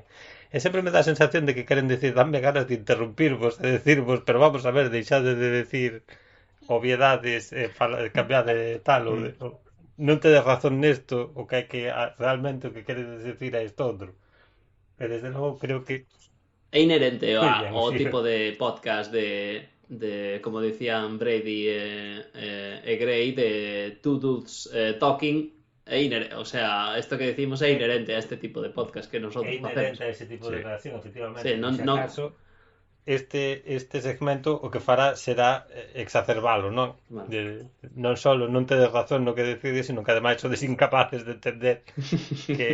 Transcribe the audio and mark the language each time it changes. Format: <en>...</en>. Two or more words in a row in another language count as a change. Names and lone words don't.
<gl>E sempre me dá a sensación de que queren decir, danme ganas de interrumpirvos e decirvos, pero vamos a ver, deixade de decir obviedades, cambiar de tal, non tedes razón nesto, o que hai que, realmente o que queres decir é isto outro. E desde logo creo que É inherente moi ben, ao sí. tipo de podcast como decían Brady e Gray, de</gl> <en>two dudes talking.</en> <gl>O sea, esto que decimos é inherente a este tipo de podcast que É nosotros inherente facemos. a ese tipo de Sí. relación, efectivamente. Sí, Por si acaso, este segmento o que fará será exacerbalo, non? Bueno. Non só non tedes razón no que decides, sino que ademais sodes incapaces de entender que,</gl>